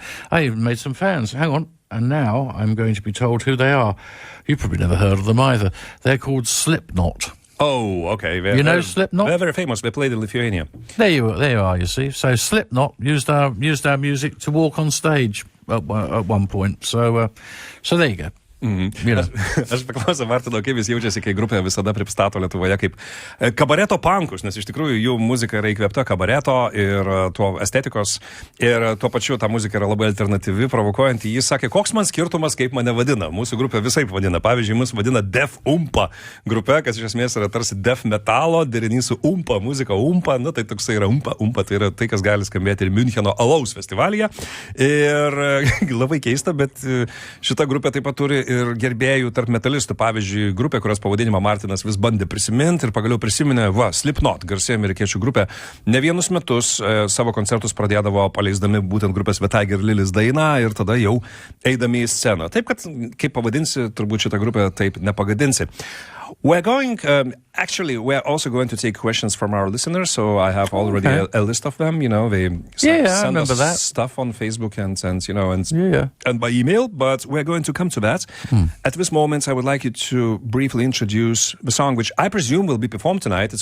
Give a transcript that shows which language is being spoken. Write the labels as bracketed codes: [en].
[en] I even made some fans. Hang on, and now I'm going to be told who they are. You've probably never heard of them either. They're called Slipknot. Oh, okay. You know Slipknot? They're very famous. They played in Lithuania. There you are, you see. So Slipknot used our music to walk on stage at one point. So there you go. You know. [lt] Aš paklausiu, Martino, kaip jis jaučiasi, kai grupė visada pristato Lietuvoje kaip kabareto pankus, nes iš tikrųjų jų muzika yra įkvėpta kabareto ir tuo estetikos, ir tuo pačiu ta muzika yra labai alternatyvi, provokuojanti. Jis sakė, koks man skirtumas, kaip mane vadina. Mūsų grupė visaip vadina. Pavyzdžiui, mus vadina Def Umpa grupė, kas iš esmės yra tarsi def metalo, derinys su umpa, muzika umpa, nu tai toksai yra umpa, tai yra tai, kas gali skambėti ir Müncheno alaus festivalyje. Ir labai keista, bet šita grupė taip pat turi ir gerbėjų tarp metalistų. Pavyzdžiui, grupė, kurios pavadinimą Martynas vis bandė prisiminti ir pagaliau prisiminė, Slipknot, garsi amerikiečių grupė, ne vienus metus savo koncertus pradėdavo paleisdami būtent grupės Tiger Lillies dainą ir tada jau eidami į sceną. Taip, kad kaip pavadinsi, turbūt šitą grupę taip nepagadinsi. [en] We're also going to take questions from our listeners, so I have already a list of them, you know, they send us stuff on Facebook and by email, but we're going to come to that. At this moment, I would like you to briefly introduce the song, which I presume will be performed tonight.